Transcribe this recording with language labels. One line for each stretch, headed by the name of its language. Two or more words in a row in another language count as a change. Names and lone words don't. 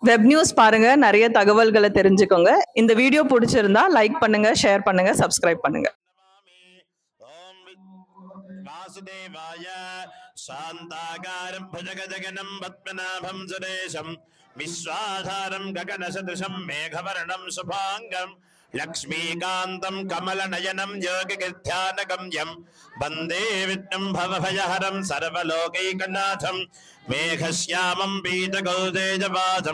Tamil: வெப் நியூஸ் பாருங்க, நிறைய தகவல்களை தெரிஞ்சுக்கோங்க. இந்த வீடியோ பிடிச்சிருந்தா லைக் பண்ணுங்க, ஷேர் பண்ணுங்க, சப்ஸ்கிரைப் பண்ணுங்க.
Sanskrit: वासुदेवाय शान्ताकारं भुजगजगनं पद्मनाभं सुरेशं विश्वाधारं गगनसदृशं मेघवर्णं शुभाङ्गं लक्ष्मीकान्तं कमलनयनं योगिगिर्ध्यानगम्यं वन्दे विष्णुं भवभयहरं सर्वलोकैकनाथं मेघश्यामं पीतकौतेजवासं